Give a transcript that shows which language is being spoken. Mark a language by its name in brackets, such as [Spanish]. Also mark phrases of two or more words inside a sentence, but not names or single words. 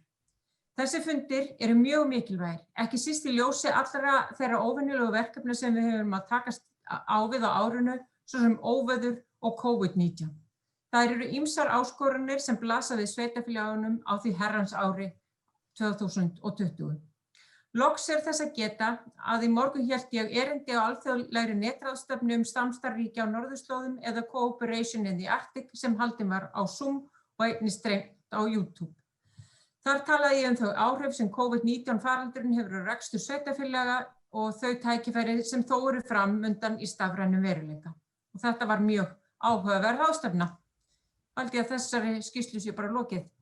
[Icelandic] Þessi fundir eru mjög mikilvægir, ekki síst í ljósi allra þeirra óvenjulegu verkefna sem við höfum að takast á við á árinu, svo sem óveður og COVID-19. Það eru ýmsar áskoranir sem blasa við sveitarfélögunum á því herrans ári 2020. Loks er þess að geta að í morgun hélt ég erindi á alþjóðlegri netráðstefnu samstarf ríkja á norðurslóðum eða Cooperation in the Arctic sem haldin var á Zoom og einnig streymt á YouTube. Þar talaði ég þau áhrif sem COVID-19 faraldurinn hefur á rekstur sveitarfélaga og þau tækifæri sem þó eru fram undan í stafrænum veruleika. Og þetta var mjög áhugaverð ráðstefna. Haldi að þessari skýrslu sé bara lokið.